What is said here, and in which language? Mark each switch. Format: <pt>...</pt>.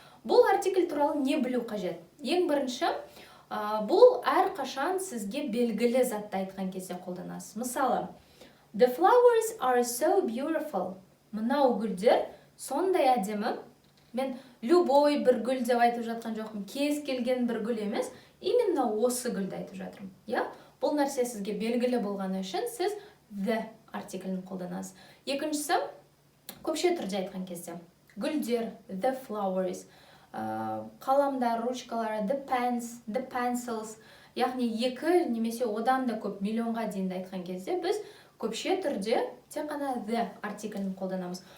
<kk>Бұл артикль туралы не білу қажет? Ең бірінші, бұл әрқашан сізге белгілі затты айтқан кезде қолданасыз.</kk> <en>Мысалы, the flowers are so beautiful.</en> <kk>Мынау гүлдер сондай әдемі. Мен</kk> <ru>любой</ru> <kk>бір гүл деп айтып жатқан жоқпын. Кез келген бір гүл емес,</kk> <ru>именно</ru> <kk>осы гүлді айтып жатырмын. Бұл нәрсе сізге белгілі болғаны үшін сіз the артиклін қолданасыз. Екіншісі, көпше түрде айтқан кезде. Гүлдер,</kk> <en>the flowers,</en> <kk>қаламдар, ручкалары,</kk> <en>the pens, the pencils,</en> <kk>яғни екі немесе одан да көп миллионға дейін айтқан кезде біз көпше түрде тек қана the артиклін қолданамыз.</kk>